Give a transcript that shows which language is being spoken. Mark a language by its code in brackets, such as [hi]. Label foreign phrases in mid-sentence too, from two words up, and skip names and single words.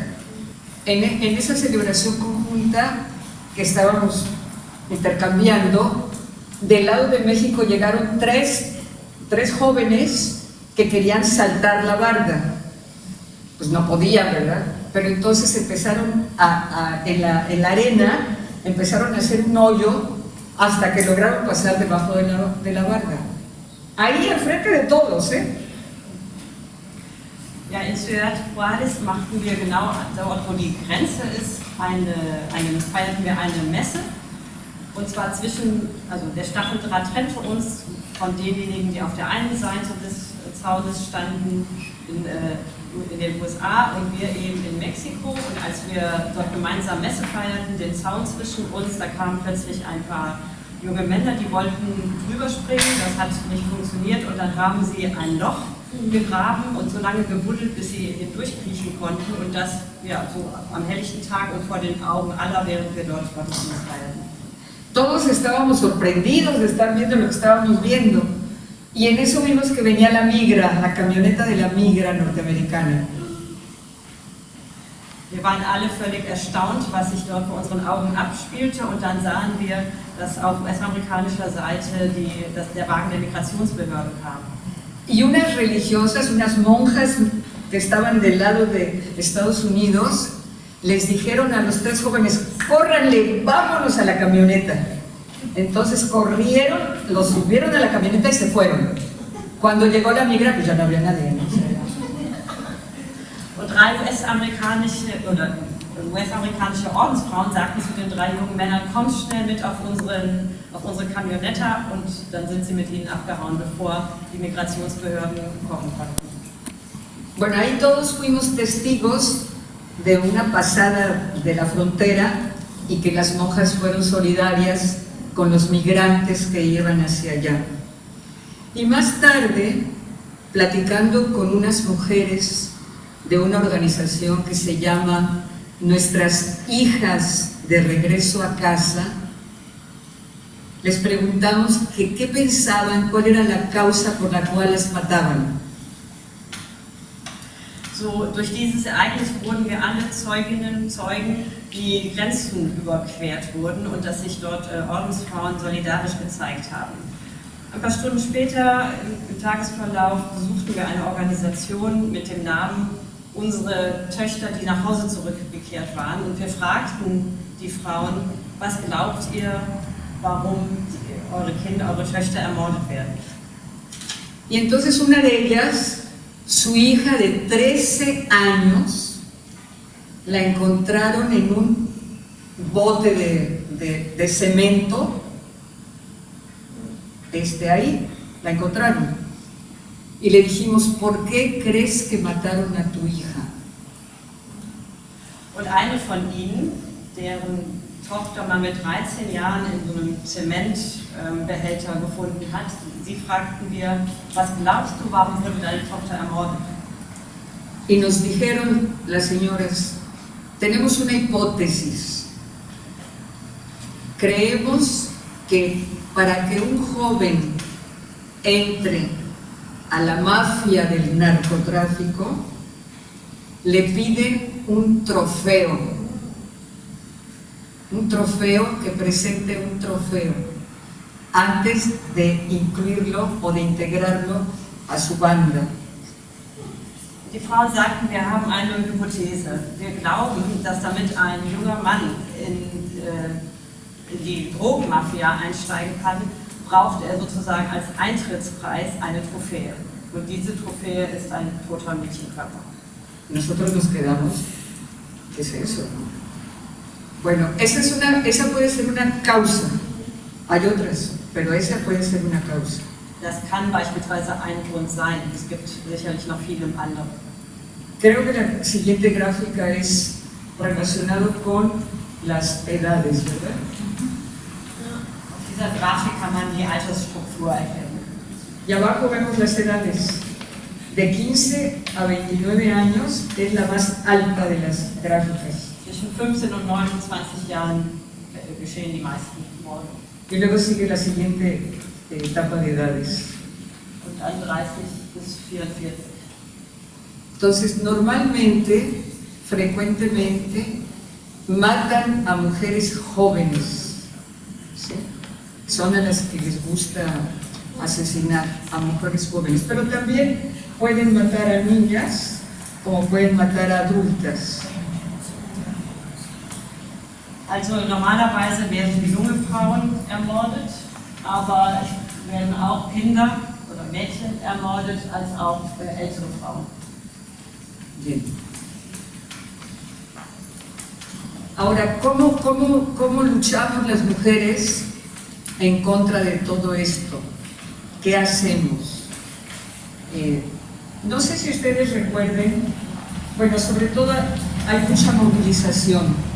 [es] En esa celebración conjunta que estábamos intercambiando, del lado de México llegaron tres jóvenes que querían saltar la barda. Pues no podían, ¿verdad? Pero entonces empezaron en la arena, empezaron a hacer un hoyo hasta que lograron pasar debajo de la barda. Ahí al frente de todos, [de] Ja, in Ciudad Juárez machten wir genau dort, wo die Grenze ist, feierten wir eine Messe. Und zwar also der Stacheldraht trennte uns von denjenigen, die auf der einen Seite des Zaunes standen, in den USA und wir eben in Mexiko. Und als wir dort gemeinsam Messe feierten, den Zaun zwischen uns, da kamen plötzlich ein paar junge Männer, die wollten drüber springen, das hat nicht funktioniert und dann haben sie ein Loch gegraben und so lange gebuddelt, bis sie hindurchkriechen konnten und das ja, so am helllichten Tag und vor den Augen aller, während wir dort Gottesdienst feierten. [es] Todos estábamos sorprendidos de estar viendo lo que estábamos viendo. Y en eso vimos que venía la migra, la camioneta de la migra norteamericana. [de] Wir waren alle völlig erstaunt, was sich dort vor unseren Augen abspielte, und dann sahen wir, dass auf US-amerikanischer Seite der Wagen der Migrationsbehörde kam. [es] Y unas religiosas, unas monjas que estaban del lado de Estados Unidos, les dijeron a los tres jóvenes: córranle, vámonos a la camioneta. Entonces corrieron, los subieron a la camioneta y se fueron. Cuando llegó la migra, pues ya no había nadie, ¿no? [de] Und drei US-amerikanische Ordensfrauen sagten zu den drei jungen Männern: kommt schnell mit auf unsere Camionetta, und dann sind sie mit ihnen abgehauen, bevor die Migrationsbehörden kommen konnten. [es] Bueno, ahí todos fuimos testigos de una pasada de la frontera y que las monjas fueron solidarias con los migrantes que iban hacia allá. Y más tarde, platicando con unas mujeres de una organización que se llama Nuestras Hijas de Regreso a Casa, les preguntamos que qué pensaban, cuál era la causa por la cual las mataban. [de] So, durch dieses Ereignis wurden wir alle Zeuginnen und Zeugen, die Grenzen überquert wurden und dass sich dort Ordensfrauen solidarisch gezeigt haben. Ein paar Stunden später im Tagesverlauf besuchten wir eine Organisation mit dem Namen Unsere Töchter, die nach Hause zurückgekehrt waren, und wir fragten die Frauen: was glaubt ihr, warum eure Kinder, eure Töchter ermordet werden? [es] Y entonces una de ellas, su hija de 13 años, la encontraron en un bote de cemento, ahí, la encontraron. Y le dijimos: ¿por qué crees que mataron a tu hija? [de] Und eine von ihnen, deren Tochter man mit 13 Jahren in so einem Zementbehälter gefunden hat, sie fragten wir: was glaubst du, warum wurde deine Tochter ermordet? [es] Y nos dijeron las señoras: tenemos una hipótesis. Creemos que para que un joven entre a la mafia del narcotráfico, le piden un trofeo que presente un trofeo antes de incluirlo o de integrarlo a su banda. [de] Die Frauen sagten, wir haben eine Hypothese. Wir glauben, dass damit ein junger Mann in die Drogenmafia einsteigen kann, braucht er sozusagen als Eintrittspreis eine Trophäe. Und diese Trophäe ist ein toter Mädchenkörper. [es] Nosotros nos quedamos: ¿qué es eso? Bueno, esa puede ser una causa. Hay otras, pero esa puede ser una causa. [de] Das kann beispielsweise ein Grund sein. Es gibt sicherlich noch viele andere. [es] Creo que la siguiente gráfica es relacionado con las edades, ¿verdad? [de] Auf dieser Grafik kann man die Altersstruktur erkennen. [es] Y abajo vemos las edades. De 15 a 29 años es la más alta de las gráficas. [de] Zwischen 15 und 29 Jahren geschehen die meisten Morde. [es] Y luego sigue la siguiente etapa de edades. [de] Und dann 30 bis 44. [es] Entonces, normalmente, frecuentemente, matan a mujeres jóvenes, ¿sí? Son a las que les gusta asesinar a mujeres jóvenes, pero también pueden matar a niñas, como pueden matar a adultas. [de] Also normalerweise werden junge Frauen ermordet, aber es werden auch Kinder oder Mädchen ermordet, als auch ältere Frauen. [es] Bien. Ahora, ¿cómo luchamos las mujeres en contra de todo esto? ¿Qué hacemos? No sé si ustedes recuerden, bueno, sobre todo hay mucha movilización.